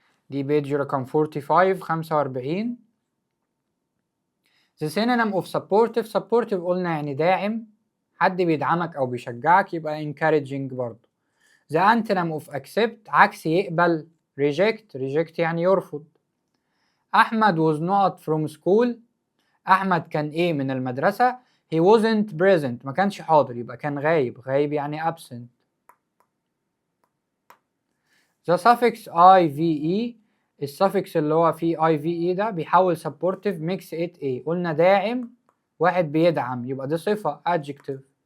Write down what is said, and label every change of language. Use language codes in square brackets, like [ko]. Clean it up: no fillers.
[ar] دي بيج رقم 45 45. [en] The synonym of supportive [ar] قلنا يعني داعم، حد بيدعمك أو بيشجعك، يبقى encouraging برضه. [en] The antonym of accept [ar] عكس يقبل [en] reject [ar] يعني يرفض. أحمد [en] was not from school، [ar] أحمد كان إيه من المدرسة. [en] he wasn't present [ar] ما كانش حاضر، يبقى كان غايب يعني absent. [en] The suffix ive [ar] السفكس اللي هو فيه ive ده بيحول supportive [en] makes it [ar] ايه؟ قلنا داعم، واحد بيدعم، يبقى دي صفة adjective.